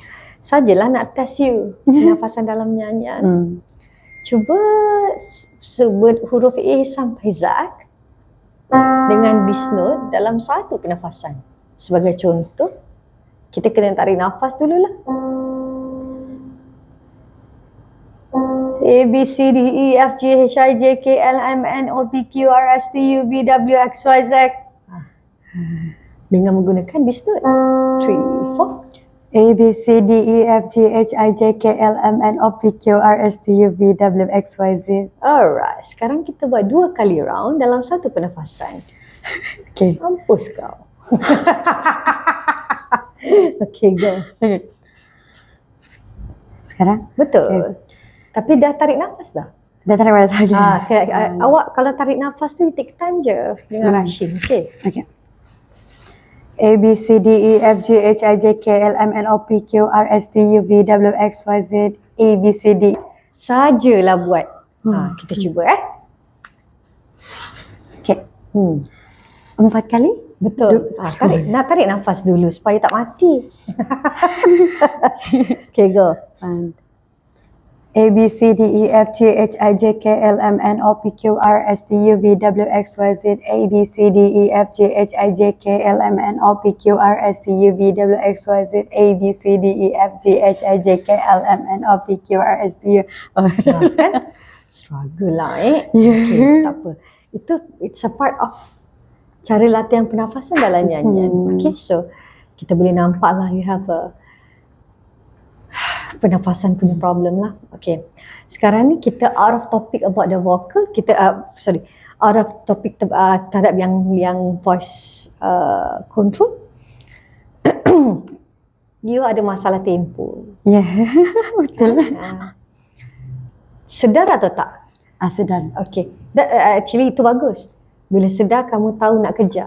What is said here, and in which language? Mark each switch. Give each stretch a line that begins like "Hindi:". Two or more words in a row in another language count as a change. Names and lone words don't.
Malay: Sajalah nak
English: test you
Malay: pernafasan dalam nyanyian. Cuba sebut huruf A sampai Z dengan
English: this note
Malay: dalam satu pernafasan. Sebagai contoh, kita kena tarik nafas dululah.
English: A, B, C, D, E, F, G, H, I, J, K, L, M, N, O, P, Q, R, S, T, U, V, W, X, Y, Z.
Malay: Dengan menggunakan
English: this note.
Malay: 3, 4.
English: A, B, C, D, E, F, G, H, I, J, K, L, M, N, O, P, Q, R, S, T, U, V, W, X, Y, Z.
Malay: Alright, sekarang kita buat 2 kali round dalam satu pernafasan. Okay. Mampus kau.
English: Okay, go.
Malay: Sekarang? Betul. Okay. Tapi dah tarik nafas dah. Dah tarik balik lagi. Awak kalau tarik nafas tu,
English: you take time
Malay: je dengan
English: rushing.
Malay: Okay. Okay.
English: A, B, C, D, E, F, G, H, I, J, K, L, M, N, O, P, Q, R, S, T, U, V, W, X, Y, Z, A, B, C, D.
Malay: Sajalah buat. Kita cuba Okay. 4 kali? Betul. Tarik nafas dulu supaya tak mati.
English: Okay, go. A, B, C, D, E, F, G, H, I, J, K, L, M, N, O, P, Q, R, S, T, U, V, W, X, Y, Z. A, B, C, D, E, F, G, H, I, J, K, L, M, N, O, P, Q, R, S, T, U, V, W, X, Y, Z. A, B, C, D, E, F, G, H, I, J, K, L, M, N, O, P, Q, R, S, T, U.
Malay: Kan? Struggle lah Okay, tak apa.
English: It's a part of
Malay: cara latihan pernafasan dalam nyanyian.
English: Okay, so
Malay: kita boleh nampak lah
English: you have a
Malay: pernafasan punya problem lah.
English: Okay,
Malay: sekarang ni kita
English: out of topic about the vocal.
Malay: Kita
English: out of topic
Malay: terhadap yang
English: voice control.
Malay: You ada masalah tempo. Ya, betul. Sedar atau tak? Sedar. Okay, actually itu bagus. Bila sedar, kamu tahu nak kejar.